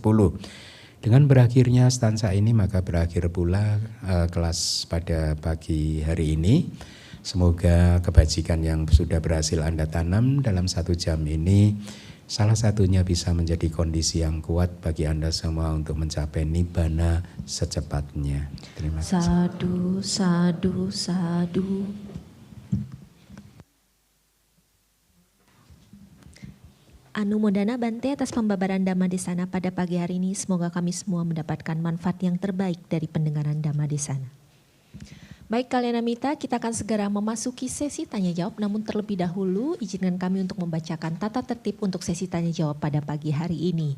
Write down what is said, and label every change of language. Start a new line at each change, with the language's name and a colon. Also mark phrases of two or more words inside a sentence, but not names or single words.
Indonesian: Dengan berakhirnya stanza ini maka berakhir pula kelas pada pagi hari ini. Semoga kebajikan yang sudah berhasil Anda tanam dalam 1 jam ini salah satunya bisa menjadi kondisi yang kuat bagi Anda semua untuk mencapai nibbana secepatnya. Terima kasih.
Pali: Sadu, sadu, sadu. Anumodana Bante
Indonesian: atas pembabaran Dhamma Desana pada pagi hari ini. Semoga kami semua mendapatkan manfaat yang terbaik dari pendengaran Dhamma Desana. Baik Kalyanamita, kita akan segera memasuki sesi tanya jawab. Namun terlebih dahulu izinkan kami untuk membacakan tata tertib untuk sesi tanya jawab pada pagi hari ini.